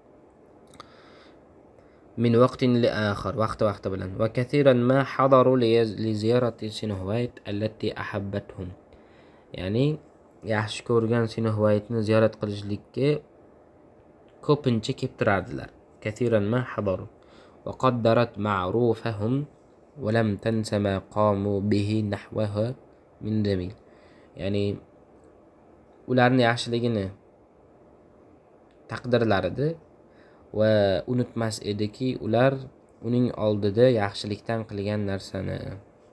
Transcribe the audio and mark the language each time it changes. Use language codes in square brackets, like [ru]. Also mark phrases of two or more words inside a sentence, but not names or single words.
[ar] من وقت لآخر, [uz] vaqti bilan. [ar] وكثيرا ما حضروا لزيارة سنو وايت التي أحبتهم. [uz] Ya'ni yaxshi ko'rgan Sino White'ni ziyorat qilishlikka ko'pincha kelib turardilar. [ar] كثيرا ما حضروا وقدرت معروفهم ولم تنس ما قاموا به نحوها من جميل. [uz] Ya'ni ularni yaxshiligini taqdirlar edi va unutmas ediki, ular uning oldida yaxshilikdan qilgan narsani